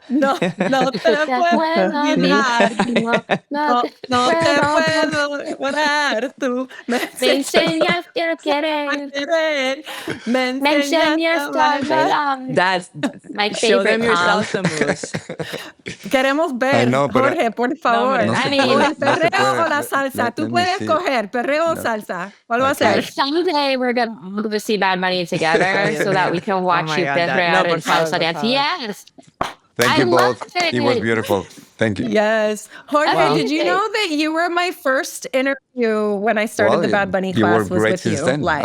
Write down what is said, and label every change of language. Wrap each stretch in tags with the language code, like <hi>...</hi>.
<es>No te puedo olvidar. No te puedo olvidar. Tú me enseñaste a querer. Me enseñaste a olvidar.</es> <en>That's my favorite. Show them your salsa moves.</en> <es>Queremos ver, Jorge, por favor. No, ¿el perreo o la salsa? Tú puedes coger perreo o salsa. ¿Cuál va a ser?</es> <en>Someday we're going to go see Bad Bunny together so that we can watch you perrear and salsa dance. Yes. Thank you both. It was beautiful. Thank you. Yes. Jorge, did you know that you were my first interview when I started the Bad Bunny class was with you live?</en>